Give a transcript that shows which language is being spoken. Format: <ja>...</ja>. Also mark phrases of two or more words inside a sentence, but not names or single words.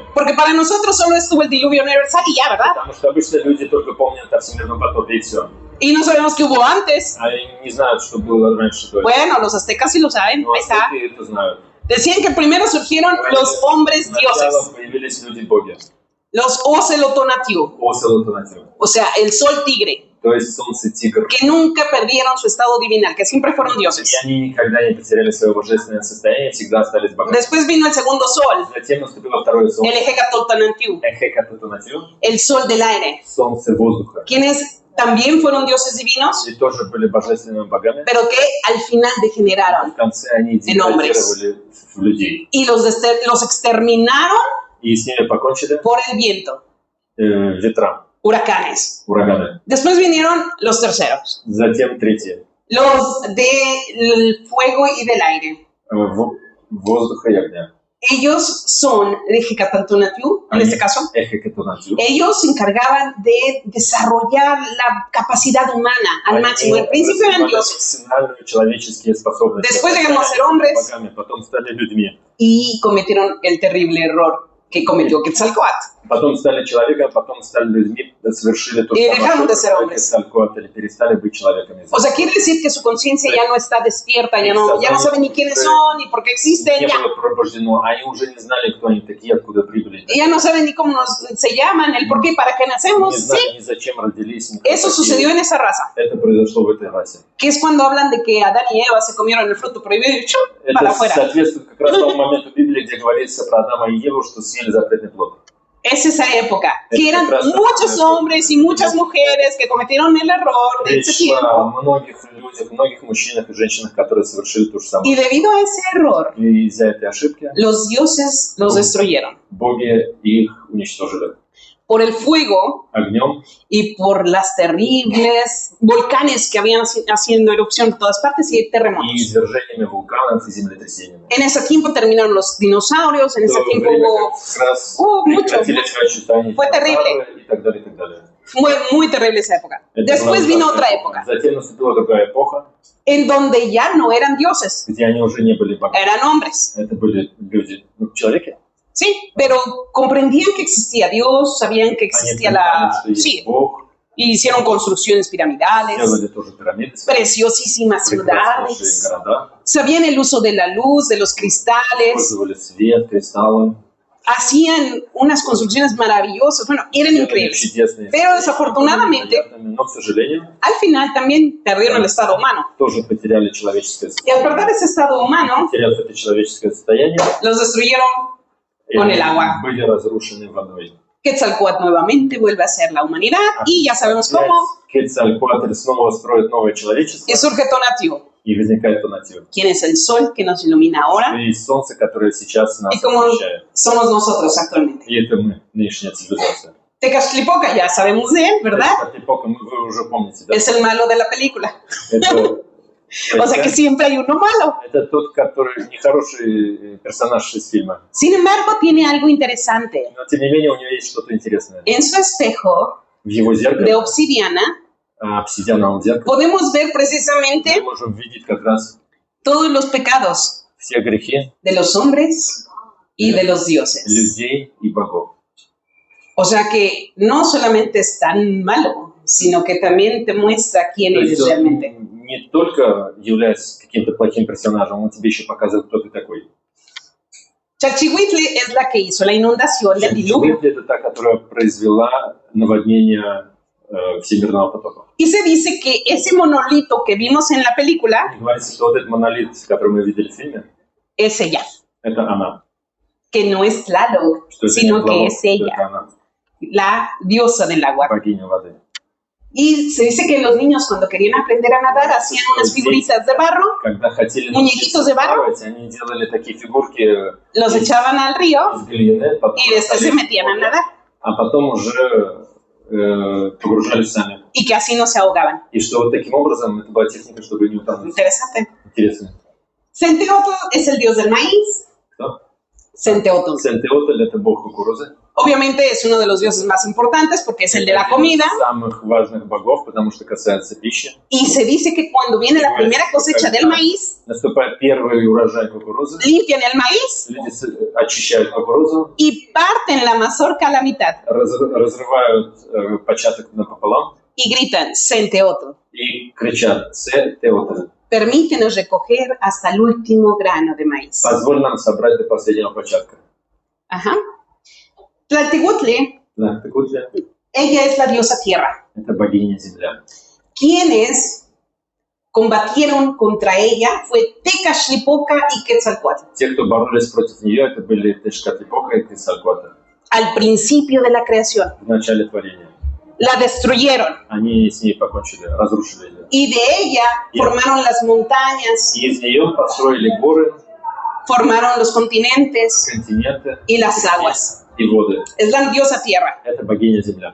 <es>Porque para nosotros solo estuvo el diluvio universal y ya, ¿verdad?</es> <ru>Потому что обычно люди только помнят о всемирном потопе и все.</ru> <es>Y no sabemos qué hubo antes.</es> <ru>Они не знают, что было раньше.</ru> <es>Bueno, los aztecas sí lo saben.</es> <ru>Но</ru> <es>Ahí está.</es> <ru>азтеки это знают.</ru> <es>Decían que primero surgieron los hombres dioses,</es> <ru>Сначала появились люди-боги.</ru> <es>los Ocelotonatiuh,</es> <ru>Оселотонатиуh.</ru> <es>o sea, el sol tigre,</es> <ru>То есть солнце-тигр.</ru> <es>que nunca perdieron su estado divinal, que siempre fueron dioses.</es> <ru>И они никогда не потеряли свое божественное состояние, всегда остались богами.</ru> <es>Después vino el segundo sol,</es> <ru>Затем наступило второе солнце.</ru> <es>el Ejecatotlanatiuh,</es> <ru>Эхекатотонатиуh.</ru> <es>el sol del aire,</es> <ru>Солнце воздуха.</ru> <es>quienes también fueron dioses divinos,</es> <ru>И тоже были божественными богами.</ru> <es>pero que al final degeneraron</es> <ru>В конце они деградировали в людей.</ru> <es>y los exterminaron</es> <ru>И с ними покончили</ru> <es>por el viento,</es> <ru>ветра,</ru> <es>huracanes.</es> <ru>ураганы.</ru> <es>Después vinieron los terceros,</es> <ru>Затем третье.</ru> <es>los del fuego y del aire.</es> <ru>Воздуха и огня.</ru> <es>Ellos son de Ejecatotlanatiuh, en este caso.</es> <ru>Эхекатотонатиуh.</ru> <es>Ellos se encargaban de desarrollar la capacidad humana al máximo. Al principio eran dioses</es> <ru>Человеческие способности.</ru> <es>Después llegamos a ser hombres.</es> <ru>Богами, потом стали людьми.</ru> <es>y cometieron el terrible error que cometió Quetzalcóatl.</es> <ru>Потом стали человеком, потом стали людьми, совершили то,</ru> <es>Y</es> <ru>что</ru> <es>dejaron de ser hombres. Quetzalcóatl,</es> <ru>перестали быть человеками.</ru> <es>O sea, quiere decir que su conciencia ya no está despierta, ya no saben ni quiénes son, ni por qué existen,</es> <ru>Не</ru> <es>ya.</es> <ru>было пробуждено, они уже не знали, кто они такие, откуда прибыли.</ru> <es>Ya no saben ni cómo se llaman, el por qué, para qué</es> <ru>Не</ru> <es>nacemos,</es> <ru>знали</ru> <es>sí.</es> <ru>ни зачем родились. ни кто</ru> <es>Eso</es> <ru>такие.</ru> <es>sucedió en esa raza,</es> <ru>Это произошло в этой расе.</ru> <es>que es cuando hablan de que Adán y Eva se comieron el fruto prohibido y ¡chum! Para</es> <ru>Это</ru> <es>afuera.</es> <ru>соответствует как раз тому моменту Библии, где говорится про Адама и Еву, что съели запретный плод.</ru> <es>Es esa época, que eran muchos hombres y muchas mujeres que cometieron el error de ese</es> <ru>Речь шла</ru> <es>tiempo.</es> <ru>о многих людях, многих мужчинах и женщинах, которые совершили то же самое.</ru> <es>Y debido a ese error,</es> <ru>И из-за этой ошибки</ru> <es>los dioses los destruyeron</es> <ru>боги их уничтожили</ru> <es>por el fuego</es> <ru>огнем</ru> <es>y por las terribles volcanes que habían haciendo erupción en todas partes y</es> <ru>и</ru> <es>terremotos.</es> <ru>извержениями вулканов и землетрясениями.</ru> <es>En ese tiempo terminaron los dinosaurios, en</es> <ru>В</ru> <es>ese</es> <ru>то</ru> <es>tiempo</es> <ru>время</ru> <es>hubo</es> <ru>как раз</ru> <es>mucho.</es> <ru>прекратили существование</ru> <es>Fue terrible.</es> <ru>динозавры и так далее, и так далее.</ru> <es>Fue muy terrible esa época.</es> <ru>Это</ru> <es>Después</es> <ru>была</ru> <es>vino</es> <ru>ужасная</ru> <es>otra</es> <ru>эпоха.</ru> <es>época,</es> <ru>Затем наступила другая эпоха,</ru> <es>en donde ya no eran dioses,</es> <ru>где они уже не были богами.</ru> <es>eran hombres.</es> <ru>Это были люди, человеки.</ru> <es>Sí, pero comprendían que existía Dios, sabían que</es> <ru>Они</ru> <es>existía</es> <ru>понимали, что есть</ru> <es>Sí,</es> <ru>Бог,</ru> <es>y hicieron construcciones piramidales,</es> <ru>делали тоже пирамиды,</ru> <es>preciosísimas</es> <ru>прекраснейшие</ru> <es>ciudades,</es> <ru>города,</ru> <es>sabían el uso de la luz, de los cristales,</es> <ru>использовали свет, кристаллы,</ru> <es>hacían unas construcciones maravillosas, bueno, eran</es> <ru>делали</ru> <es>increíbles.</es> <ru>чудесные</ru> <es>Pero</es> <ru>вещи,</ru> <es>desafortunadamente,</es> <ru>невероятными, но, к сожалению,</ru> <es>al final también perdieron el estado humano.</es> <ru>тоже потеряли человеческое</ru> <es>Y al</es> <ru>состояние.</ru> <es>perder ese estado humano,</es> <ru>Потеряв это человеческое состояние,</ru> <es>los destruyeron con el agua.</es> <ru>были разрушены водой.</ru> <es>Quetzalcóatl nuevamente vuelve a ser la humanidad y ya sabemos cómo.</es> <ru>Quetzalcóatl снова строит новое человечество,</ru> <es>Y surge Tonatiuh,</es> <ru>и возникает Tonatiuh.</ru> <es>quien es el sol que nos ilumina ahora</es> <ru>И солнце, которое сейчас нас</ru> <es>y como</es> <ru>освещает.</ru> <es>somos nosotros actualmente.</es> <ru>И это мы, нынешняя цивилизация.</ru> <es>Tecachlipoca, ya sabemos de él, ¿verdad?</es> <ru>Тепока, вы уже помните, да?</ru> <es>Es el malo de la película.</es> <ru>Это,</ru> <es>O sea que siempre hay uno malo.</es> <ru>это тот, который нехороший персонаж из фильма.</ru> <es>Sin embargo, tiene algo interesante.</es> <ru>Но, тем не менее, у него есть что-то интересное.</ru> <es>En su espejo</es> <ru>В его</ru> <es>de</es> <ru>зеркале</ru> <es>obsidiana</es> <ru>обсидиановом зеркале,</ru> <es>podemos ver precisamente</es> <ru>мы можем видеть как раз</ru> <es>todos los pecados</es> <ru>все gрехи</ru> <es>de los hombres y de los dioses.</es> <ru>людей и богов.</ru> <es>O sea que no solamente es tan malo, sino que también te muestra quién</es> <ru>То</ru> <es>eres</es> <ru>есть</ru> <es>realmente.</es> <ru>он не только является каким-то плохим персонажем, он тебе еще показывает, кто ты такой.</ru> <es>Chalchihuitle es la que hizo la inundación del diluvio.</es> <ru>Это та, которая произвела наводнение всемирного потопа.</ru> <es>Y se dice que ese monolito que vimos en la película</es> <ru>И говорится, что вот этот монолит, который мы видели в фильме,</ru> <es>es ella,</es> <ru>это она.</ru> <es>que no es Tlaloc,</es> <ru>Что это не</ru> <es>sino que</es> <ru>Тлалок,</ru> <es>es</es> <ru>что</ru> <es>ella,</es> <ru>это она,</ru> <es>la diosa del agua.</es> <ru>богиня воды.</ru> <es>Y se dice que los niños cuando querían aprender a nadar hacían unas figuritas de barro,</es> <ru>Когда хотели</ru> <es>Muñequitos</es> <ru>научиться</ru> <es>de barro.</es> <ru>плавать, они делали такие фигурки</ru> <es>los echaban al río</es> <ru>из глины, потом</ru> <es>y después se metían a nadar</es> <ru>а потом уже погружались сами.</ru> <es>y que así no se ahogaban.</es> <ru>И что вот таким образом это была техника, чтобы не утонуть.</ru> <es>Interesante.</es> <ru>Интересно.</ru> <es>Centeotl es el dios del maíz.</es> <ru>Кто?</ru> <es>Centeotl.</es> <ru>Сентеотль — это бог кукурузы.</ru> <es>Obviamente es uno de los dioses más importantes porque es el de la</es> <ru>Один</ru> <es>comida.</es> <ru>из самых важных богов, потому что касается пищи.</ru> <es>Y se dice que cuando viene la primera cosecha del maíz,</es> <ru>Наступает первый урожай кукурузы,</ru> <es>limpian el maíz</es> <ru>люди очищают кукурузу,</ru> <es>y parten la mazorca a la mitad</es> <ru>разрывают початок напополам</ru> <es>y gritan, Centeotl,</es> <ru>и кричат «Сентеотль».</ru> <es>permítenos recoger hasta el último grano de maíz.</es> <ru>Позволь нам собрать до последнего початка.</ru> <es>Ajá. Tlaltehuitli,</es> <ru>Да, так вот,</ru> <es>ella es la diosa tierra.</es> <ru>это богиня земля.</ru> <es>Quienes combatieron contra ella fue Tecashlipoca y Quetzalcóatl</es> <ru>Те, кто боролись против нее, это были Тешкатлипока и Quetzalcóatl</ru> <es>al principio de la creación.</es> <ru>в начале творения.</ru> <es>La destruyeron</es> <ru>Они с ней покончили, разрушили ее.</ru> <es>y de ella formaron las montañas,</es> <ru>И из нее построили горы,</ru> <es>formaron los continentes</es> <ru>континенты</ru> <es>y las aguas.</es> <ru>и воды.</ru> <es>Es la diosa tierra,</es> <ru>Это богиня земля,</ru>